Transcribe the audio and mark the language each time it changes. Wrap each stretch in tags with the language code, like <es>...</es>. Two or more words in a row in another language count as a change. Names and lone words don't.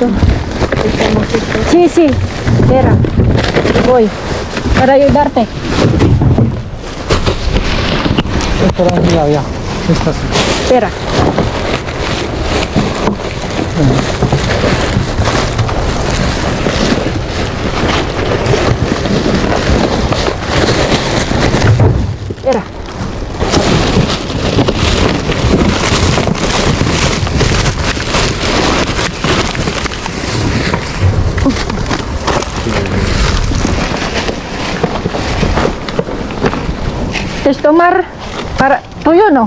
<es>Sí, sí, espera. Voy. Para ayudarte.</es> <tl>Ito lang yung yaya. Ito.</tl> <es>Espera. Espera. ¿Es tomar para tuyo no?</es>